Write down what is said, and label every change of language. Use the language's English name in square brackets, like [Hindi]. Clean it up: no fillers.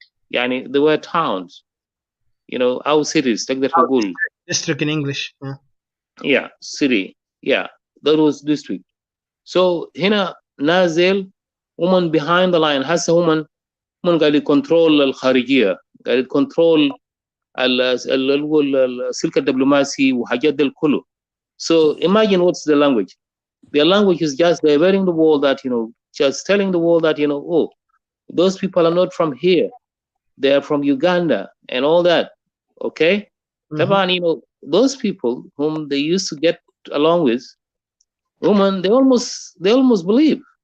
[English] يعني there were towns, our cities [Arabic] تقدر تقول. [English] District in English. Yeah, city. Yeah, that was district. So [Arabic] هنا نازل [English] woman behind the line. [Arabic] هسه woman قاعد يكنترول الخارجية، قاعد يكنترول السلك الدبلوماسي وحاجات دي كله. [English] So imagine what's the language. Their language is just diverting the world that, just telling the world that, oh, those people are not from here. They are from Uganda and all that. Okay? طبعا, those people whom they used to get along with, women, they almost believe.